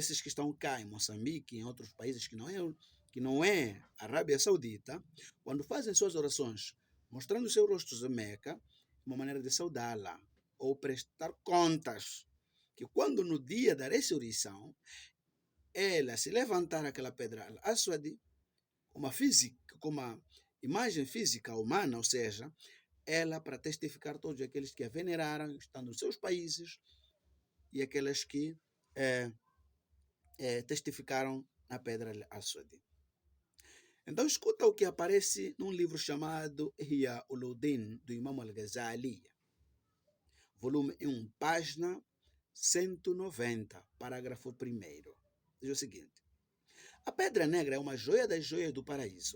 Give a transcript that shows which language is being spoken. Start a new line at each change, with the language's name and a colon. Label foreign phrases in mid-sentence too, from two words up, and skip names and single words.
Portuguese: esses que estão cá em Moçambique, em outros países que não é Arábia Saudita, quando fazem suas orações mostrando seus rostos em Meca, uma maneira de saudá-la ou prestar contas, que quando no dia da ressurreição, ela se levantar aquela pedra al-Aswad, com uma imagem física humana, ou seja, ela para testificar todos aqueles que a veneraram, estão nos seus países, e aqueles que testificaram na pedra al-Aswad. Então escuta o que aparece num livro chamado Ihya Ulumuddin, do Imam al-Ghazali, volume 1, página 190, parágrafo 1º. Diz o seguinte: a pedra negra é uma joia das joias do paraíso.